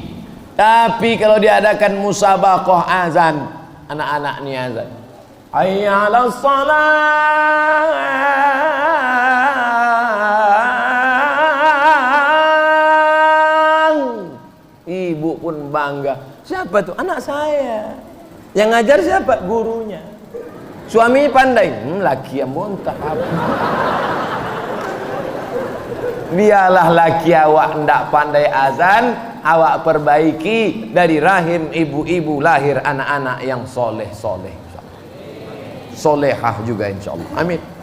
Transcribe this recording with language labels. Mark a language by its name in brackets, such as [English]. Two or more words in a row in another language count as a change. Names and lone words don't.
[Indonesian] Tapi kalau diadakan musabaqah azan, anak-anak ni azan, [Arabic] حي على الصلاة. [Indonesian] Ibu pun bangga. Siapa tuh? Anak saya. Yang ngajar siapa? Gurunya. Suami pandai. Laki yang muntah apa? Biarlah laki awak ndak pandai azan, awak perbaiki dari rahim ibu-ibu lahir anak-anak yang soleh-soleh, solehah juga insyaallah. Amin.